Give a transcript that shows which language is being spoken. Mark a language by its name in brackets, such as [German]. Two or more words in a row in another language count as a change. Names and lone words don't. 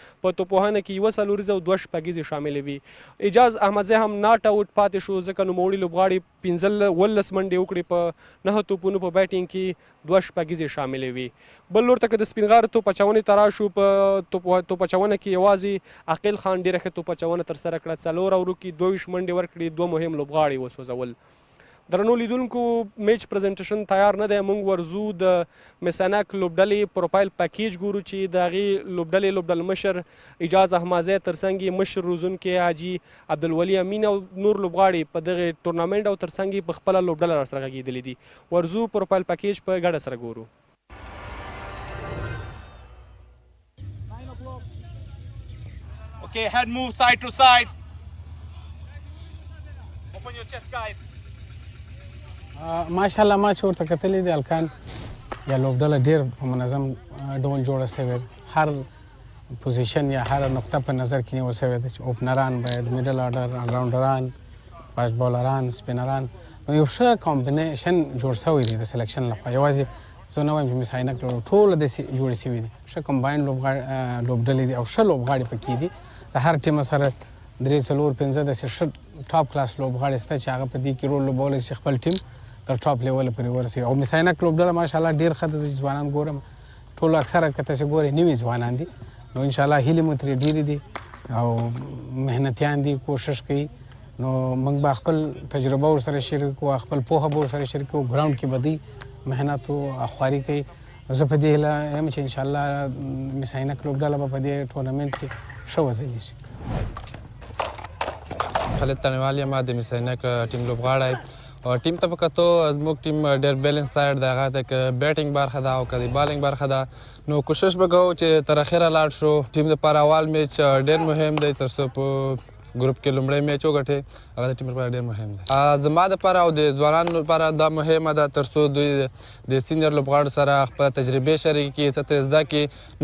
[Pashto] په توپوهنه کې 1 څلوریزه او 2 شپږیزې شاملې وي. اجاز احمدزی هم ناټ آوټ پاتې شو ځکه نوموړي لوبغاړي 15 منډې وکړي، په 9 توپونو په بیټینګ کې 2 شپږیزې شاملې وي. بل لور ته که د سپین غر توپ اچونې ته راشو، په توپ اچونه کې یوازې عقیل خان ډېره ښه توپ اچونه ترسره کړه، 4 اورو کې 22 منډې ورکړي، 2 مهم لوبغاړي وسوځول. درنو لیدونکو، [English] match presentation [Pashto] تیار نه دی. موږ ورځو د مس-e-Ainak لوبډلې [English] profile package [Pashto] ګورو چې د هغې لوبډلې لوبډل مشر اجاز احمدزی، ترڅنګ یې مشر روزونکی حاجي عبدالولي امین او نور لوبغاړي په دغه ټورنامنټ او ترڅنګ یې په خپله لوبډله راسره غږېدلي دي. ورځو [English] profile package [Pashto] په ګډه سره ګورو. [English] Okay, head move side to side. Open your chest, guys. [Pashto] ماشاءالله ما چې ورته کتلي دي الکان یا لوبډله ډېر په منظم ډول جوړه سوې ده. هر پوزیشن یا هر نقطه په نظر کې نیول سوې ده چې اوپنران باید، [English] middle order, [Pashto] آلراونډران، [English] fast bowlers, [Pashto] سپینران، نو یو ښه کامبینیشن جوړ سوی دی د سلیکشن لخوا. یوازې زه نه وایم چې مس-e-Ainak ټوله داسې جوړې سوي دي، ښه کمباین لوبډلې دي او ښه لوبغاړي پکې دي. د هر ټیم سره 3 4 5 داسې ښه [English] top class [Pashto] لوبغاړي شته چې هغه په دې کې رول لوبولی شي، خپل ټیم تر ټاپ لیوله پورې ورسوي. او مس-e-Ainak لوبډله ماشاءالله ډېر ښه ده. زه چې ځوانان ګورم ټول اکثره که تاسې ګورئ نوي ځوانان دي، نو انشاءالله هیلې مو ترې ډېرې دي او محنتیان دي، کوشش کوي. نو موږ به خپل تجربه ورسره شریک کړو، خپل پوهه به ورسره شریک کړو. ګراونډ کې به دوی محنت او خواري کوي. زه په دې هیله یم چې انشاءالله مس-e-Ainak لوبډله به په دې ټورنمنټ کې ښه وځلي شي. خالد تړیوال یم، د مس-e-Ainak ټیم لوبغاړی او ټیم ته په کتو زموږ ټیم ډېر [English] balance side [Pashto] دی. هغه ته که بیټینګ برخه ده او که د بالینګ برخه ده، نو کوشش به کوو چې تر اخره لاړ شو. ټیم دپاره اول میچ ډېر مهم دی تر څو په ګروپ کې لومړی میچ وګټي. هغه د ټیم لپاره ډېر مهم دی. زما دپاره او د ځوانانو لپاره دا مهمه ده تر څو دوی د سینیر لوبغاړو سره خپله تجربې شریکې کړي، څه ترې زده کړي.